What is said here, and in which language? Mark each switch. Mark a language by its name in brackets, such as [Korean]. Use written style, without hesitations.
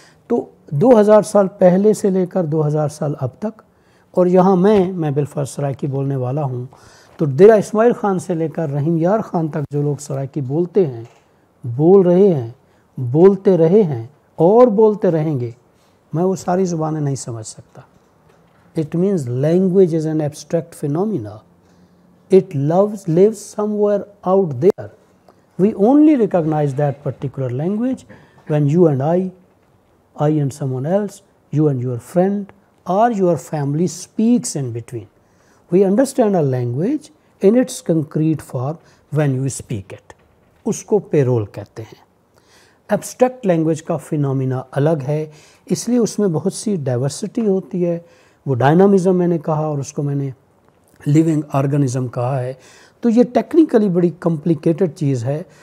[Urdu] تو 2000 سال پہلے سے لے کر 2000 سال اب تک، اور یہاں میں بالفرض سرائکی بولنے والا ہوں، تو ڈیرہ اسماعیل خان سے لے کر رحیم یار خان تک جو لوگ سرائکی بولتے ہیں، بول رہے ہیں، بولتے رہے ہیں اور بولتے رہیں گے، میں وہ ساری زبانیں نہیں سمجھ سکتا۔ [English] It means language is an abstract phenomena. It lives somewhere out there. We only recognize that particular language when you and I and someone else, you and your friend, or your family speaks in between. We understand a language in its concrete form when you speak it. [Urdu] اس کو payroll کہتے ہیں۔ Abstract language کا phenomena الگ ہے، اس لیے اس میں بہت سی diversity ہوتی ہے، وہ ڈائنامزم میں نے کہا اور اس کو میں نے لیونگ آرگنزم کہا ہے، تو یہ ٹیکنیکلی بڑی کمپلیکیٹڈ چیز ہے۔